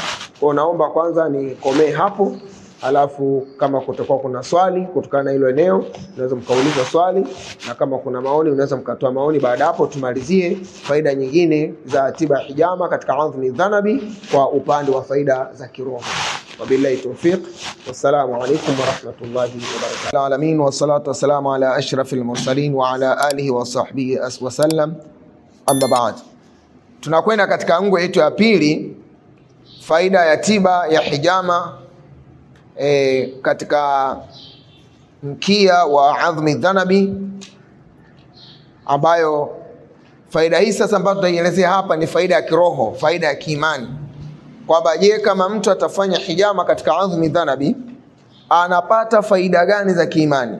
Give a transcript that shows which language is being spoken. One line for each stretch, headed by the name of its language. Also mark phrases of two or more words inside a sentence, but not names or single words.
Swahili: Kwa naomba kwanza nikomee hapo, alafu kama kutakuwa kuna swali kutokana na hilo eneo unaweza mkauliza swali, na kama kuna maoni unaweza mkatoa maoni. Baada hapo tumalizie faida nyingine za tiba ya hijama katika
Arabic: عظم الذنب
Swahili: kwa upande wa faida za kiroho.
Arabic: وبالله التوفيق، والسلام عليكم ورحمة الله وبركاته. العالمين، والصلاة والسلام على أشرف المرسلين وعلى آله وصحبه وسلم، أما بعد.
Swahili: Tunakwenda katika ngwe yetu ya pili, faida ya tiba ya hijama katika mkia wa
Arabic: عظم الذنب,
Swahili: ambayo faida hii sasa ambayo tutaielezea hapa ni faida ya kiroho, faida ya kiimani, kwamba je, kama mtu atafanya hijama katika
Arabic: عظم الذنب
Swahili: anapata faida gani za kiimani?